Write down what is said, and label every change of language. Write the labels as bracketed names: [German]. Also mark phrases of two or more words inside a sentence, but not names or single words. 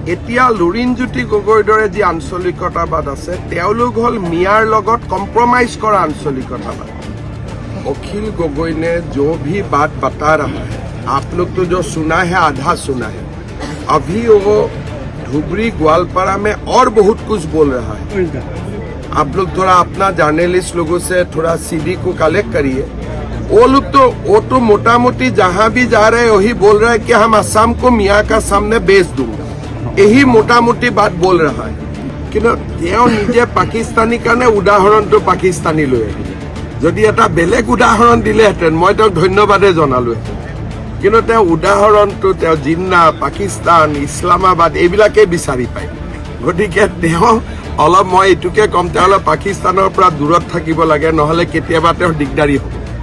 [Assamese] এতিয়া লুৰিণজ্যোতি গগৈৰ দৰে যি আঞ্চলিকতাবাদ আছে তেওঁলোক হ'ল মিয়াৰ লগত কম্প্ৰমাইজ কৰা আঞ্চলিকতাবাদ। [Hindi] अखिल गोगोई ने जो भी बात बता रहा है आप लोग तो जो सुना है आधा सुना है, अभी वो धुबरी ग्वालपारा में और बहुत कुछ बोल रहा है। आप लोग थोड़ा अपना जर्नलिस्ट लोगों से थोड़ा सीडी को कलेक्ट करिए। वो लोग तो मोटा मोटी जहाँ भी जा रहे हैं वही बोल रहा है कि हम असम को मियाँ का सामने बेच दूंगा, यही मोटा मोटी बात बोल रहा है। [Assamese] কিন্তু তেওঁ নিজে পাকিস্তানী কাৰণে উদাহৰণটো পাকিস্তানী লৈ আহিলে। যদি এটা বেলেগ উদাহৰণ দিলেহেঁতেন মই তেওঁক ধন্যবাদে জনালোহেঁতেন, কিন্তু তেওঁ উদাহৰণটো তেওঁ জিন্না, পাকিস্তান, ইছলামাবাদ এইবিলাকেই বিচাৰি পায়। গতিকে তেওঁ অলপ মই এইটোকে ক'ম, তেওঁ অলপ পাকিস্তানৰ পৰা দূৰত থাকিব লাগে, নহ'লে কেতিয়াবা তেওঁৰ দিগদাৰী হ'ব।